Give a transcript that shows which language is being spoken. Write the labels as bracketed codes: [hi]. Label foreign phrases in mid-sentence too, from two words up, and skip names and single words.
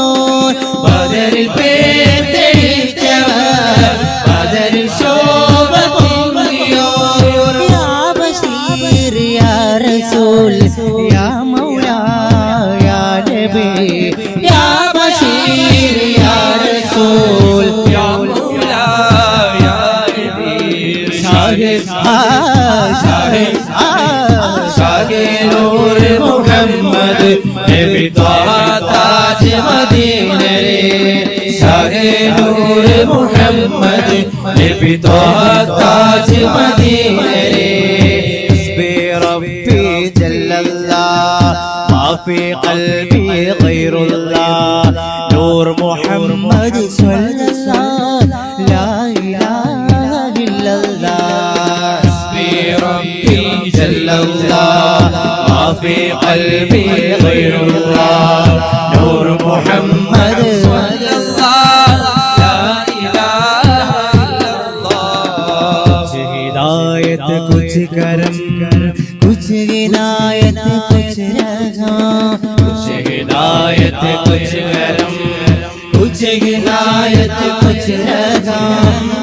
[ml] ബദറിൽ പേർ തെളിയിച്ചവർ ബദറിൽ ശോഭ പൊങ്ങിയോ [ar] يا بشير يا رسول يا مولى يا نبي يا بشير يا رسول يا مولى يا نبي [hi] शाहे शाहे शाहे नूर मोहम्मद नबी त्वाहा ताज मदीना रे शाहे नूर मोहम्मद नबी त्वाहा ताज मदीना रे [ar] حسبي ربي جل الله ما في قلبي غير الله نور محمد صلى الله لا إله إلا الله حسبي ربي جل الله ما في قلبي غير الله نور محمد صلى الله لا إله إلا الله [hi] कुछ हिदायत कुछ करम कुछ हिदायत कुछ रजा कुछ हिदायत कुछ करम कुछ हिदायत कुछ रजा